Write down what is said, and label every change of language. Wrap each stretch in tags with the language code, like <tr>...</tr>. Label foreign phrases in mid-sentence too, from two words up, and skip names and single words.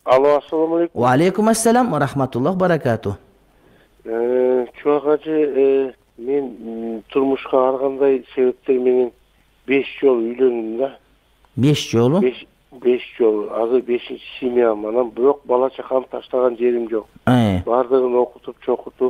<ar>Alo, السلام عليكم. وعليكم السلام ورحمة الله وبركاته.</ar> <ky>Чубак ажы, мен турмушка ар кандай себептер менен 5 жол үйлөндүм да. 5 жолу? 5 жол. Азыр 5-чи семьям. Анан бирок бала чакам таштаган жерим жок. Бардыгын окутуп, чокутуп.</ky>